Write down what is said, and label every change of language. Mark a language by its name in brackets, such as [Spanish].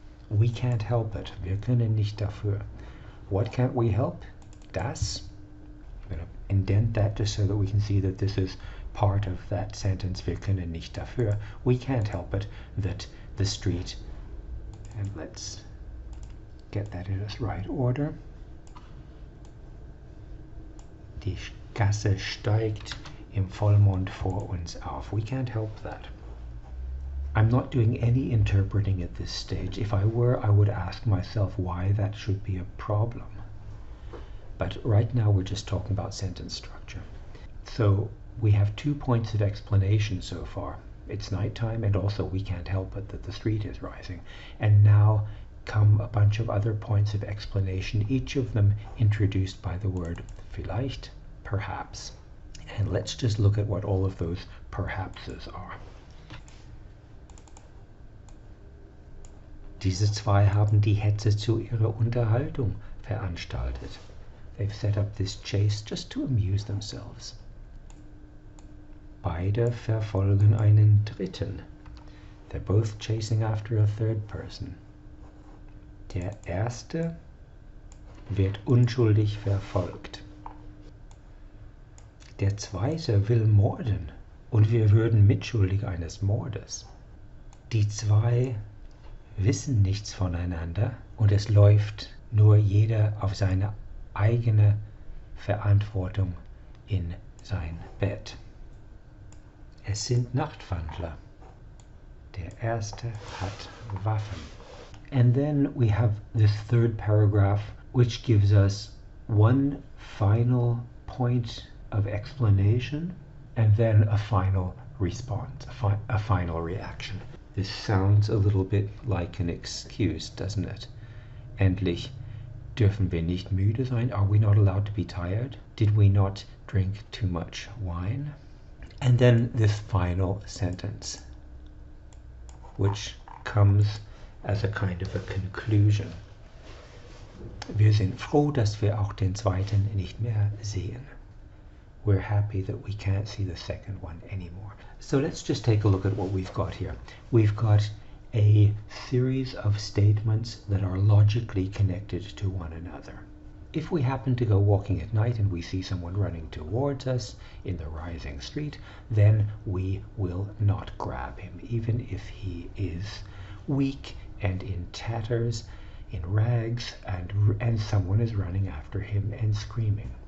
[English] We can't help it. [German] Wir können nicht dafür. [English] What can't we help? Das. I'm going to indent that just so that we can see that this is part of that sentence. [German] Wir können nicht dafür. [English] We can't help it that the street, and let's get that in its right order. [German] Die Gasse steigt im Vollmond vor uns auf. [English] We can't help that. I'm not doing any interpreting at this stage. If I were, I would ask myself why that should be a problem. But right now we're just talking about sentence structure. So we have 2 points of explanation so far. it's nighttime, and also we can't help it that the street is rising. And now come a bunch of other points of explanation, each of them introduced by the word vielleicht, perhaps. And let's just look at what all of those perhapses are. [German] Diese zwei haben die Hetze zu ihrer Unterhaltung veranstaltet. [English] They've set up this chase just to amuse themselves. [German] Beide verfolgen einen Dritten. [English] They're both chasing after a third person. [German] Der Erste wird unschuldig verfolgt. Der Zweite will morden und wir würden mitschuldig eines Mordes. Die zwei wissen nichts voneinander und es läuft nur jeder auf seine eigene Verantwortung in sein Bett. Es sind Nachtwandler. Der Erste hat Waffen. [English] And then we have this third paragraph, which gives us one final point of explanation and then a final response, a final reaction. This sounds a little bit like an excuse, doesn't it? [German] Endlich dürfen wir nicht müde sein. [English] Are we not allowed to be tired? Did we not drink too much wine? And then this final sentence, which comes as a kind of a conclusion. [German] Wir sind froh, dass wir auch den zweiten nicht mehr sehen. [English] We're happy that we can't see the second one anymore. So let's just take a look at what we've got here. We've got a series of statements that are logically connected to one another. If we happen to go walking at night and we see someone running towards us in the rising street, then we will not grab him, even if he is weak and in tatters, in rags, and someone is running after him and screaming.